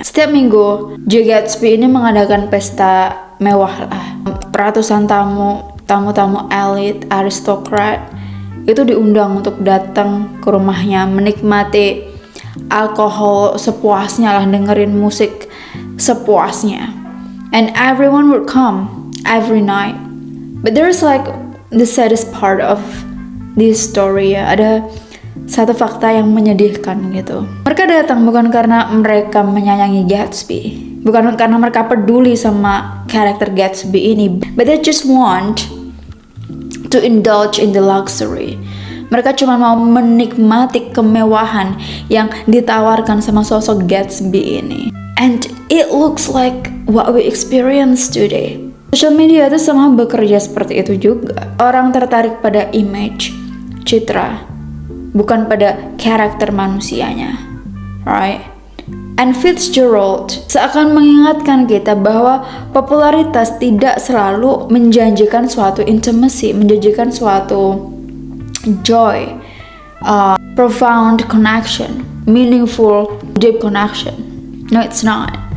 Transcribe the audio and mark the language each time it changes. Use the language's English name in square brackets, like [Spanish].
[Indonesian] Setiap minggu Jay Gatsby ini mengadakan pesta mewah lah. Ratusan tamu elit, aristokrat itu diundang untuk datang ke rumahnya, menikmati alkohol sepuasnya lah, dengerin musik sepuasnya. [English] And everyone would come every night. But there's like the saddest part of this story ya. [Indonesian] Ada satu fakta yang menyedihkan gitu. Mereka datang bukan karena mereka menyayangi Gatsby, bukan karena mereka peduli sama karakter Gatsby ini, but they just want to indulge in the luxury. Mereka cuma mau menikmati kemewahan yang ditawarkan sama sosok Gatsby ini. [English] And it looks like what we experience today. [Indonesian] Social media itu sama bekerja seperti itu juga. Orang tertarik pada image, citra, bukan pada karakter manusianya, right? And Fitzgerald seakan mengingatkan kita bahwa popularitas tidak selalu menjanjikan suatu intimacy, menjanjikan suatu joy, profound connection, meaningful, deep connection. No, it's not.